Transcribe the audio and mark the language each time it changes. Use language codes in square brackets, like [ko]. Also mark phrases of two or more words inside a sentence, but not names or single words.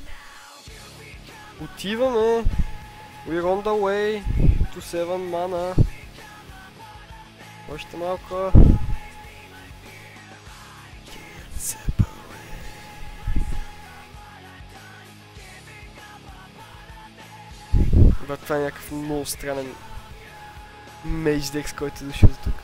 [bg] Отиваме! [en] We're on the way to 7 mana. [bg] Още малко. Брат, това е някакъв много странен [en] mage decks, [bg] който е дошъл за тук.